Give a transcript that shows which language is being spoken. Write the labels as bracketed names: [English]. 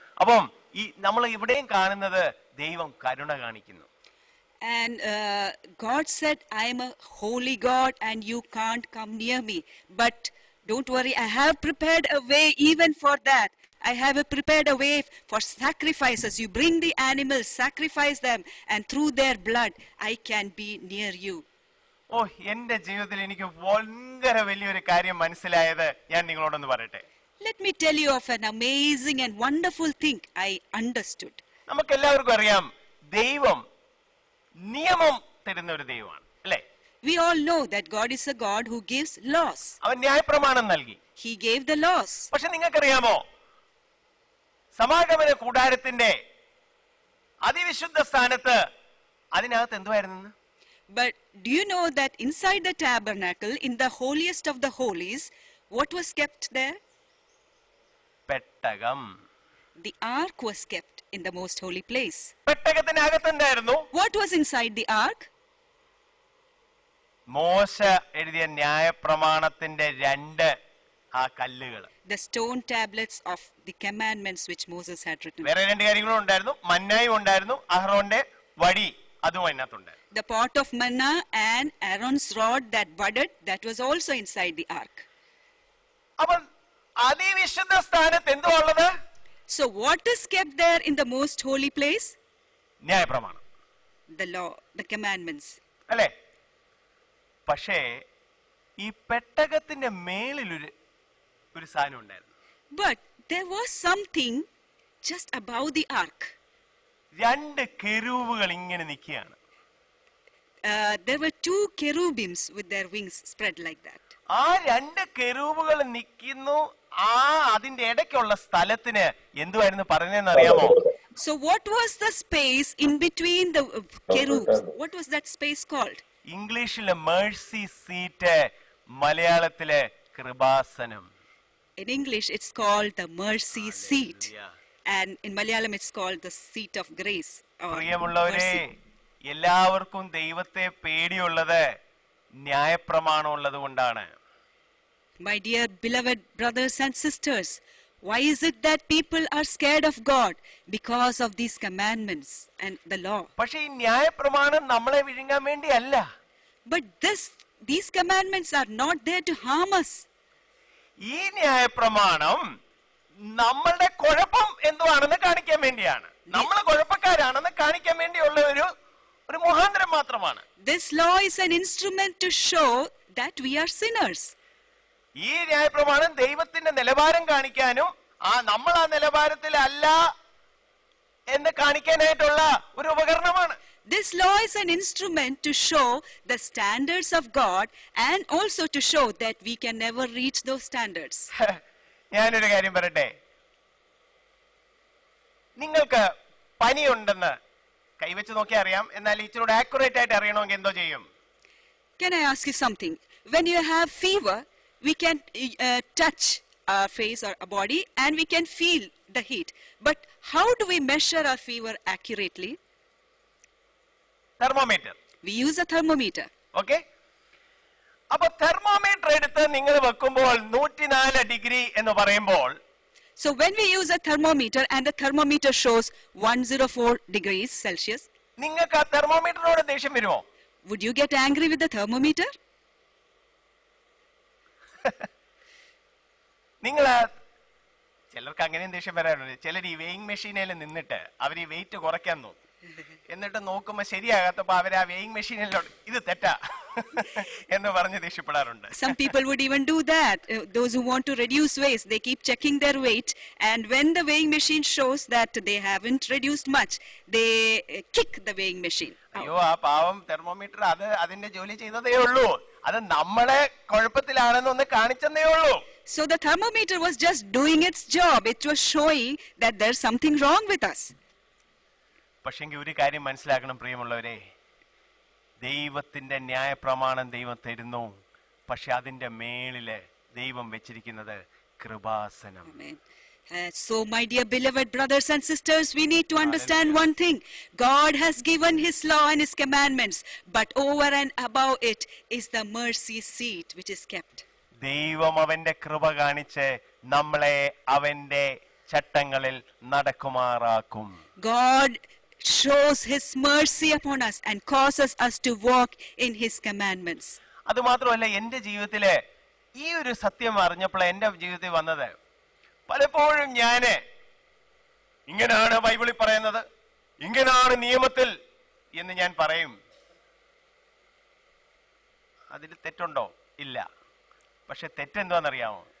[Malayalam] അപ്പം നമ്മൾ ഇവിടെയും കാണുന്നത് ദൈവം കരുണ കാണിക്കുന്നു. [English] And God said, I am a holy God and you can't come near me. But don't worry, I have prepared a way even for that. I have prepared a way for sacrifices. You bring the animals, sacrifice them, and through their blood, I can be near you. [Malayalam] ഓ, എന്റെ ജീവിതത്തിൽ എനിക്ക് ഭയങ്കര വലിയൊരു കാര്യം മനസ്സിലായത് ഞാൻ നിങ്ങളോടൊന്ന് പറയട്ടെ. [English] Let me tell you of an amazing and wonderful thing I understood. [Malayalam] നമുക്ക് എല്ലാവർക്കും അറിയാം, ദൈവം നിയമം തരുന്ന ഒരു ദൈവമാണ്, അല്ലേ? [English] We all know that God is a God who gives laws. [Malayalam] അവൻ ന്യായപ്രമാണം നൽകി. [English] He gave the laws. [Malayalam] പക്ഷെ നിങ്ങൾക്കറിയാമോ, സമാഗമന കൂടാരത്തിന്റെ അതിവിശുദ്ധ സ്ഥാനത്ത് അതിനകത്ത് എന്തുവായിരുന്നു? [English] But do you know that inside the tabernacle, in the holiest of the holies, what was kept there? [Malayalam] പെട്ടകം. [English] The ark was kept in the most holy place. [Malayalam] പെട്ടകത്തിനകത്ത് എന്തായിരുന്നു? [English] What was inside the ark? [Malayalam] മോശ എഴുതിയ ന്യായപ്രമാണത്തിന്റെ 2 കല്ലുകൾ. [English] The stone tablets of the commandments which Moses had written. [Malayalam] വേറെ 2 കാര്യങ്ങളും ഉണ്ടായിരുന്നു. മന്നായും ഉണ്ടായിരുന്നു, അഹ്റോന്റെ വടി അതും അതിനകത്തുണ്ട്. [English] The pot of manna and Aaron's rod that budded, that was also inside the ark. [Malayalam] അപ്പോൾ അതിവിശുദ്ധ സ്ഥാനത്ത് എന്തുവാ ഉള്ളത്? [English] So what is kept there in the most holy place? [Malayalam] ന്യായപ്രമാണം, [English] the law, the commandments. [Malayalam] അല്ലേ? പക്ഷേ ഈ പെട്ടകത്തിന്റെ മേളിൽ ഒരു സാധനം ഉണ്ടായിരുന്നു. [English] But there was something just above the ark. [Malayalam] രണ്ട് കെരൂബുകൾ ഇങ്ങനെ നിൽക്കുകയാണ്. [English] There were two cherubims with their wings spread like that. [Malayalam] ആ രണ്ട് കെരൂബുകൾ നിൽക്കുന്നു. അതിന്റെ ഇടയ്ക്കുള്ള സ്ഥലത്തിന് എന്തുവായിരുന്നു പറയുന്നതെന്ന് അറിയാമോ? [English] So what was the space in between the cherubs? What was that space called? [Malayalam] ഇംഗ്ലീഷിലെ മേഴ്സി സീറ്റ്, മലയാളത്തിലെ Kripasanam. [English] In English it's called the mercy seat. And in Malayalam it's called the seat of grace. [Malayalam] പ്രിയമുള്ളവരെ, എല്ലാവർക്കും ദൈവത്തെ പേടിയുള്ളത് ന്യായപ്രമാണം ഉള്ളത് കൊണ്ടാണ്. [English] My dear beloved brothers and sisters, why is it that people are scared of God? Because of these commandments and the law. [Malayalam] പക്ഷേ ഈ ന്യായപ്രമാണം നമ്മളെ വിഴുങ്ങാൻ വേണ്ടിയല്ല. [English] But these commandments are not there to harm us. [Malayalam] ഈ ന്യായപ്രമാണം നമ്മളുടെ കുഴപ്പം എന്തുവാണെന്ന് കാണിക്കാൻ വേണ്ടിയാണ്. നമ്മൾ കുഴപ്പക്കാരാണെന്ന് കാണിക്കാൻ വേണ്ടിയുള്ള ഒരു മുഖാന്തരം മാത്രമാണ്. [English] This law is an instrument to show that we are sinners. [Malayalam] ഈ ന്യായപ്രമാണം ദൈവത്തിന്റെ നിലവാരം കാണിക്കാനും നമ്മൾ ആ നിലവാരത്തിലല്ല എന്ന് കാണിക്കാനായിട്ടുള്ള ഒരു ഉപകരണമാണ്. [English] This law is an instrument to show the standards of God and also to show that we can never reach those standards. [Malayalam] ഞാനൊരു കാര്യം പറയട്ടെ. നിങ്ങൾക്ക് പനിയുണ്ടെന്ന് കൈവച്ച് നോക്കി അറിയാം. എന്നാൽ ഇച്ചിരൂടെ ആക്യുറേറ്റ് ആയിട്ട് അറിയണമെങ്കിൽ എന്തോ ചെയ്യും? [English] Can I ask you something? When you have fever, we can touch our face or our body and we can feel the heat. But how do we measure our fever accurately? [Malayalam] Thermometer. [English] We use a thermometer. Okay. [Malayalam] അപ്പൊ thermometer എടുത്ത് നിങ്ങൾ വെക്കുമ്പോൾ 104 degree എന്ന് പറയുമ്പോൾ, [English] so when we use a thermometer and the thermometer shows 104 degrees Celsius, [Malayalam] നിങ്ങൾക്ക് ആ തെർമോമീറ്ററിനോട് ദേഷ്യം വരുമോ? [English] would you get angry with the thermometer? [Malayalam] നിങ്ങൾ ചിലർക്ക് അങ്ങനെയും ദേഷ്യം വരാറുണ്ട്. ചിലർ ഈ വെയിങ് മെഷീനിൽ നിന്നിട്ട് അവർ ഈ വെയിറ്റ് കുറയ്ക്കാൻ നോക്കും. എന്നിട്ട് നോക്കുമ്പോ ശരിയാകാത്തപ്പോ അവർ ആ വെയിങ് മെഷീനിലോട്ട് ഇത് തെറ്റാ എന്ന് പറഞ്ഞ് ദേഷ്യപ്പെടാറുണ്ട്. [English] Some people would even do that. Those who want to reduce weight, they keep checking their weight, and when the weighing machine shows that they haven't reduced much, they kick the weighing machine. [Malayalam] അയ്യോ, ആ പാവം thermometer അതിന്റെ ജോലി ചെയ്തതേ ഉള്ളൂ. അത് നമ്മളെ കുഴപ്പത്തിലാണെന്ന് ഒന്ന് കാണിച്ചെന്നേ ഉള്ളൂ. [English] So the thermometer was just doing its job. It was showing that there's something wrong with us. [Malayalam] പക്ഷെങ്കിൽ ഒരു കാര്യം മനസ്സിലാക്കണം പ്രിയമുള്ളവരെ, ദൈവത്തിന്റെ ന്യായപ്രമാണം ദൈവം തരുന്നു. പക്ഷെ അതിന്റെ മേളില് ദൈവം വെച്ചിരിക്കുന്നത് Kripasanam. [English] So my dear beloved brothers and sisters, we need to understand one thing. God has given his law and his commandments, but over and above it is the mercy seat which is kept. [Malayalam] ദൈവം അവന്റെ കൃപ കാണിച്ച് നമ്മളെ അവന്റെ ചട്ടങ്ങളിൽ നടക്കുമാറാക്കും. [English] God shows his mercy upon us and causes us to walk in his commandments. [Malayalam] അത് മാത്രമല്ല, എന്റെ ജീവിതത്തില് ഈ ഒരു സത്യം അറിഞ്ഞപ്പോൾ എന്റെ ജീവിതത്തിൽ വന്നത്, പലപ്പോഴും ഞാന് ഇങ്ങനെയാണ് ബൈബിളിൽ പറയുന്നത്, ഇങ്ങനെയാണ് നിയമത്തിൽ എന്ന് ഞാൻ പറയും. അതിൽ തെറ്റുണ്ടോ? ഇല്ല. പക്ഷെ തെറ്റെന്താണെന്നറിയാമോ?